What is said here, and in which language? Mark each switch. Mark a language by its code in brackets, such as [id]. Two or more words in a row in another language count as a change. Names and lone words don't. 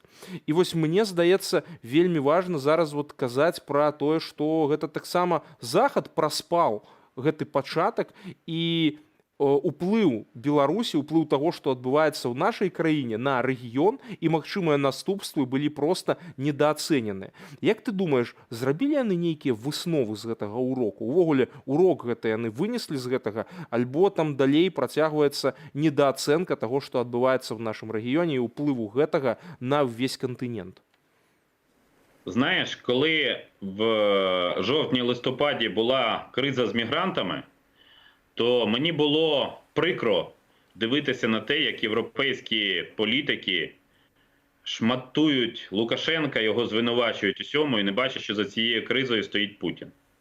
[be] І вось мне здаецца, вельмі важна зараз вот казаць пра тое, што гэта таксама Захад праспаў гэты пачатак і уплыў Беларусі, уплыў таго, што адбываецца ў нашай краіне на рэгіён і магчымыя наступствы былі проста недаацэненыя. Як ты думаеш, зрабілі яны нейкія высновы з гэтага ўроку? Увогуле, урок гэта яны вынеслі з гэтага, альбо там далей працягваецца недаацэнка таго, што адбываецца ў нашым рэгіёне і ўплыву гэтага на ўвесь кантынент? [uk] Знаєш, коли в жовтні-листопаді була криза з мігрантами, то мені було прикро дивитися на те, як європейські політики шматують Лукашенка, його звинувачують усьому і не бачать, що за цією кризою стоїть Путін.